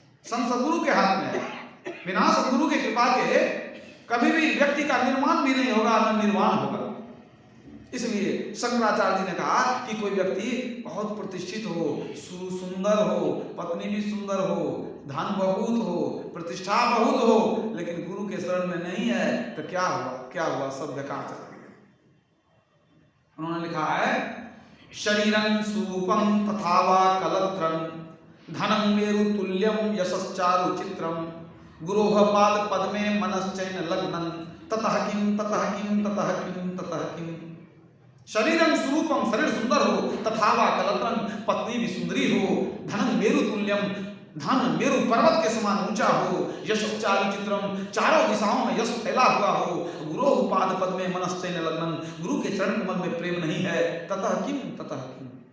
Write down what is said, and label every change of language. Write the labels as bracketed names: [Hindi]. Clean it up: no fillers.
[Hindi] संत सद्गुरु के हाथ में है। बिना सद्गुरु की कृपा के कभी भी व्यक्ति का निर्माण भी नहीं होगा, न निर्वाण होगा। इसलिए शंकराचार्य जी ने कहा कि कोई व्यक्ति बहुत प्रतिष्ठित हो, सुंदर हो, पत्नी भी सुंदर हो, धन बहुत हो, प्रतिष्ठा बहुत हो, लेकिन गुरु के शरण में नहीं है तो क्या हुआ? क्या हुआ? सब बेकार चला गया। [Sanskrit] उन्होंने लिखा है शरीरं सुरूपं तथा वा कलत्रं धनं मेरु तुल्यं यशश्चारु चित्रं गुरोः पाद पद्मे मनश्चैन लग्नं ततः किं ततः किं ततः किं ततः किं। शरीरं सुरूपम, [Hindi] शरीर सुंदर हो, [Sanskrit] तथा वा कलत्रं, [Hindi] पत्नी भी सुंदरी हो, [Sanskrit] धनं मेरु तुल्यम, [Hindi] धन मेरु पर्वत के समान ऊंचा हो, [Sanskrit] यशश्चारु चित्रम, [Hindi] चारों दिशाओं में यश फैला हुआ हो, [Sanskrit] गुरोः पाद पद्मे मनश्चैन लग्नं, [Hindi] गुरु के चरण कमल में प्रेम नहीं है, [Sanskrit] ततः किं ततः किं।